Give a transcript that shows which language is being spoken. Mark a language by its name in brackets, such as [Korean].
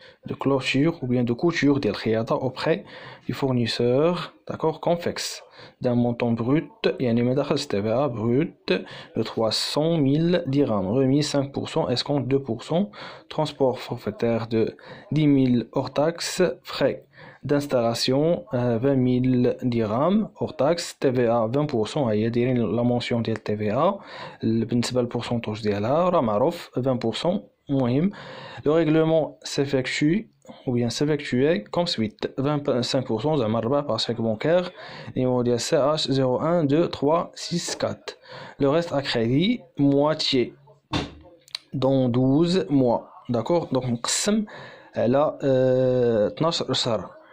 [French] de clôture ou bien de couture [Arabic] ديال الخياطه [French] auprès du fournisseur, d'accord, Confex, d'un montant brut [Arabic] يعني ما داخلش [French] TVA brut de 300,000 dirhams, remise 5%, escompte 2%, transport forfaitaire de 10,000 hors taxe, frais d'installation 20,000 dirhams hors taxe, TVA 20%. [Arabic] هي دايرين لا مونسيون ديال TVA بالنسبه للبورسونتاج ديالها راه معروف 20%. [French] المهم le règlement s'effectue ou bien s'effectuer comme suite: 25% [Arabic] زعما الربع [French] par chèque bancaire, numéro ديال CH 012364. le reste à crédit moitié dans 12 mois, d'accord. [Arabic] donc مقسم على 12 شهر.